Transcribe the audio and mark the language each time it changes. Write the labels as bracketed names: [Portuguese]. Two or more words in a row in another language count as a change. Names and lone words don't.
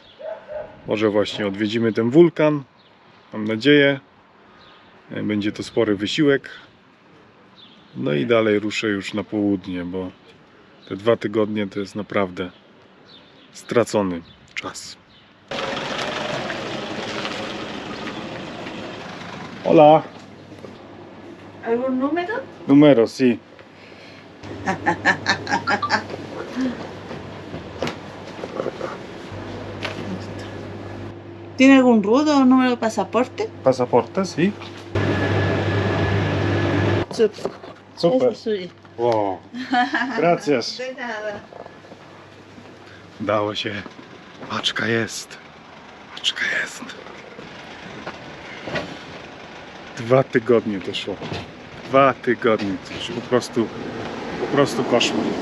[Polish] Może właśnie odwiedzimy ten wulkan. Mam nadzieję. Będzie to spory wysiłek. No i dalej ruszę już na południe, bo te 2 tygodnie to jest naprawdę stracony czas. [Spanish] Hola. ¿Algún número? Numero, sí. ¿Tiene algún rudo o número de pasaporte? Pasaporte, sí. Super. Ese soy. Wow. Gracias. De nada. [Polish] Udało się. Paczka jest. Paczka jest. 2 tygodnie to szło. 2 tygodnie. To już po prostu koszmar.